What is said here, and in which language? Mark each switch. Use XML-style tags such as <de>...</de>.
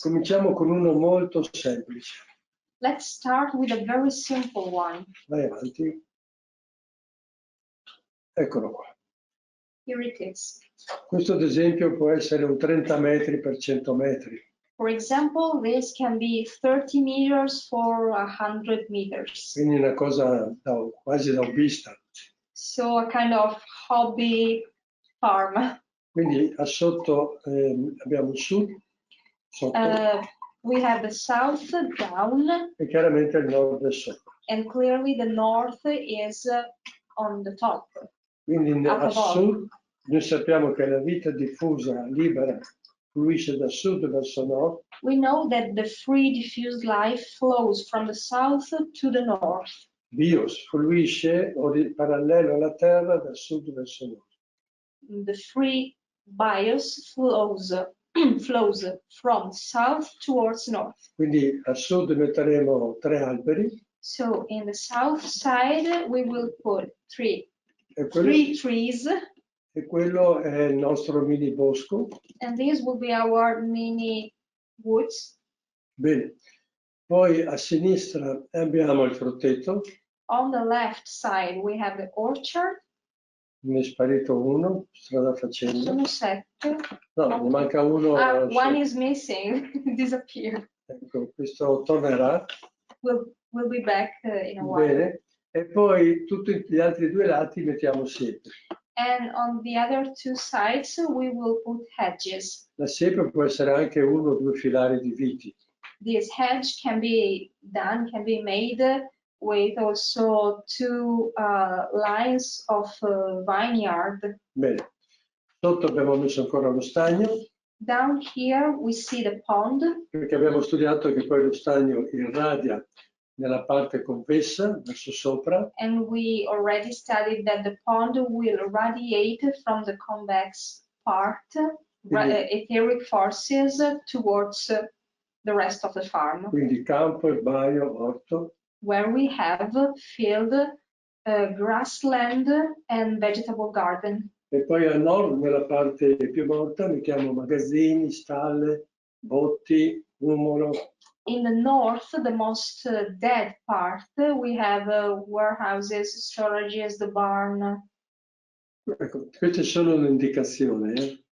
<it>Cominciamo con uno molto semplice.</it> <en>Let's start with a very simple one.</en> <it>Vai avanti. Eccolo qua.</it> <en>Here it is.</en> <it>Questo ad esempio può essere un 30 metri per 100 metri.</it> <en>For example, this can be 30 meters for 100 meters.</en> <it>Quindi una cosa quasi da hobbista.</it> <en>So a kind of hobby farm.</en> <it>Quindi a sotto abbiamo il sud, sotto,</it> <en>We have the south down,</en> <it>e chiaramente il nord è sopra.</it> <en>and clearly the north is on the top.</en> <it>Quindi</it> <en>Up</en> <it>a</it> <en>above.</en> <it>sud noi sappiamo che la vita diffusa, libera, fluisce da sud verso nord.</it> <en>We know that the free diffused life flows from the south to the north.</en> <it>Bios fluisce parallelo alla terra da sud verso nord.</it> <en>The free bios flows from south towards north.</en> <it>Quindi a sud metteremo 3 alberi.</it> <en>So in the south side we will put three</en> <it>E</it> <en>trees,</en> <it>e quello è il nostro mini bosco.</it> <en>and these will be our mini woods.</en> <it>Bene, poi a sinistra abbiamo il frutteto,</it> <en>On the left side we have the orchard.</en> <it>ne è sparito uno, strada facendo. Sono 7. No, ne manca uno.</it> <en>One is missing, disappeared.</en> <it>Ecco, questo tornerà.</it> <en>We'll be back in a while.</en> <it>Bene, e poi tutti gli altri due lati mettiamo siepe.</it> <en>And on the other two sides we will put hedges.</en> <it>La siepe può essere anche 1 o 2 filari di viti.</it> <en>This hedge can be made with also 2 lines of vineyard.</en> <it>Bene, sotto abbiamo messo ancora lo stagno,</it> <en>Down here we see the pond,</en> <it>perché abbiamo studiato che poi lo stagno irradia nella parte convessa verso sopra,</it> <en>and we already studied that the pond will radiate from the convex part, etheric forces towards the rest of the farm,</en> <it>quindi campo, erbaio, orto.</it> <en>where we have field, grassland and vegetable garden.</en> <it>E poi a nord, nella parte più morta, mettiamo magazzini, stalle, botti, umolo.</it> <en>In the north, the most dead part, we have warehouses, storages, the barn.</en> <it>Ecco, questa è solo un'indicazione.</it>